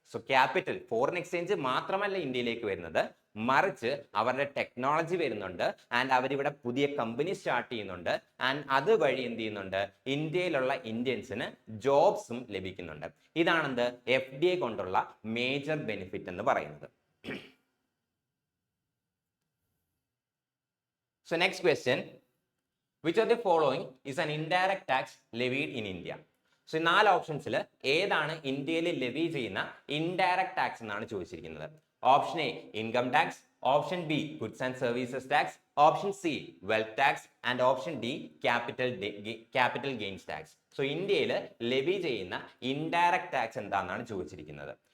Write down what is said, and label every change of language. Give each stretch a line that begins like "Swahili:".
Malayalam: So capital, foreign exchange മാത്രമല്ല ഇന്ത്യയിലേക്ക് വരുന്നത്, മറിച്ച് അവരുടെ ടെക്നോളജി വരുന്നുണ്ട്. ആൻഡ് അവരിവിടെ പുതിയ കമ്പനി സ്റ്റാർട്ട് ചെയ്യുന്നുണ്ട്. ആൻഡ് അതുവഴി എന്ത് ചെയ്യുന്നുണ്ട്, ഇന്ത്യയിലുള്ള ഇന്ത്യൻസിന് ജോബ്സും ലഭിക്കുന്നുണ്ട്. ഇതാണെന്ത്, FDI കൊണ്ടുള്ള മേജർ ബെനിഫിറ്റ് എന്ന് പറയുന്നത്.
English: So next question, which of the following is an indirect tax levied in India?
Malayalam: So ഈ 4 ഓപ്ഷൻസിൽ ഏതാണ് ഇന്ത്യയിൽ ലെവി ചെയ്യുന്ന ഇൻഡയറക്ട് ടാക്സ് എന്നാണ് ചോദിച്ചിരിക്കുന്നത്.
English: Option A income tax, option B goods and services tax, option C wealth tax and option D capital gains tax.
Malayalam: So ഇന്ത്യയിൽ levy ചെയ്യുന്ന indirect tax എന്താണെന്നാണ് ചോദിച്ചിരിക്കുന്നത്.